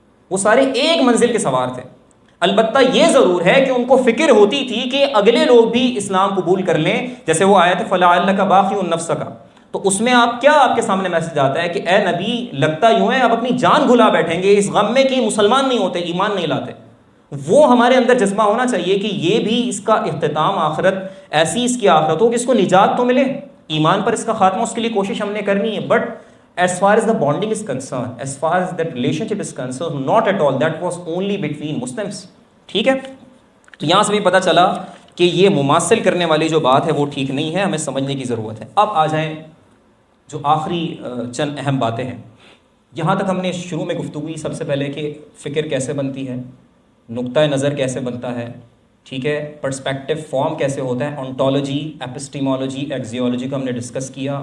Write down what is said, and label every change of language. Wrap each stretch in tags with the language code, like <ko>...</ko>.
<ur>وہ سارے ایک منزل کے سوار تھے. البتہ یہ ضرور ہے کہ ان کو فکر ہوتی تھی کہ اگلے لوگ بھی اسلام قبول کر لیں، جیسے وہ آیت</ur> <ar>فلعلک باخع نفسک،</ar> <ur>تو اس میں آپ کے سامنے میسج آتا ہے کہ اے نبی لگتا یوں ہے آپ اپنی جان بھلا بیٹھیں گے اس غم میں کہ مسلمان نہیں ہوتے، ایمان نہیں لاتے. وہ ہمارے اندر جذبہ ہونا چاہیے کہ یہ بھی اس کا اختتام آخرت، ایسی اس کی آخرت ہو کہ اس کو نجات تو ملے، ایمان پر اس کا خاتمہ، اس کے لیے کوشش ہم نے کرنی ہے.</ur> <en>But as far as the bonding is concerned, as far as that relationship is concerned, not at all, that was only between Muslims.</en> <ur>ٹھیک ہے، تو یہاں سے بھی پتہ چلا کہ یہ مماثل کرنے والی جو بات ہے وہ ٹھیک نہیں ہے، ہمیں سمجھنے کی ضرورت ہے. اب آ جائیں جو آخری چند اہم باتیں ہیں. یہاں تک ہم نے شروع میں گفتگو کی سب سے پہلے کہ فکر کیسے بنتی ہے، نقطہ نظر کیسے بنتا ہے، ٹھیک ہے، پرسپیکٹو فارم کیسے ہوتا ہے، انٹولوجی، ایپسٹیمولوجی، ایکزیولوجی کو ہم نے ڈسکس کیا.</ur>